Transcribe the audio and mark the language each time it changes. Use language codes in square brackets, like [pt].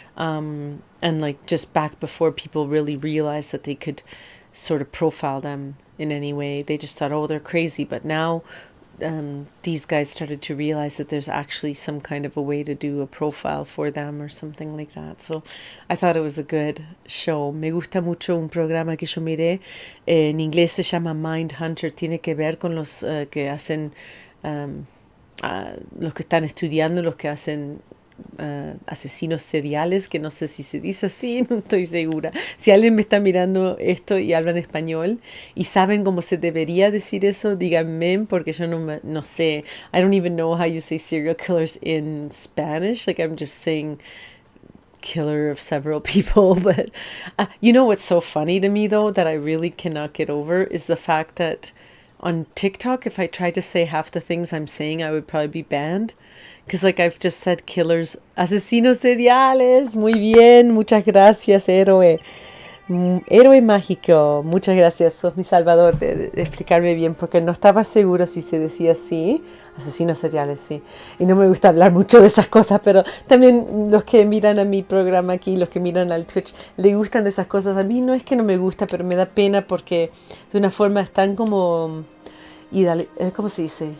[en] And like just back before people really realized that they could sort of profile them in any way. They just thought, oh, they're crazy. But now these guys started to realize that there's actually some kind of a way to do a profile for them or something like that. So I thought it was a good show. [es] Me gusta mucho un programa que yo miré. En inglés se llama Mindhunter. Tiene que ver con los que hacen, los que están estudiando, los que hacen asesinos seriales, que no sé si se dice así, no estoy segura. Si alguien me está mirando esto y habla en español y saben cómo se debería decir eso, díganme, porque yo no sé. [en] I don't even know how you say serial killers in Spanish. Like I'm just saying killer of several people. But you know what's so funny to me though, that I really cannot get over, is the fact that on TikTok, if I tried to say half the things I'm saying, I would probably be banned. Because like I've just said killers, [es] asesinos seriales, muy bien, muchas gracias, héroe. Héroe mágico, muchas gracias, sos mi salvador de explicarme bien, porque no estaba segura si se decía así, asesinos seriales, sí. Y no me gusta hablar mucho de esas cosas, pero también los que miran a mi programa aquí, los que miran al Twitch, le gustan de esas cosas. A mí no es que no me gusta, pero me da pena porque de una forma es tan como ¿cómo se dice?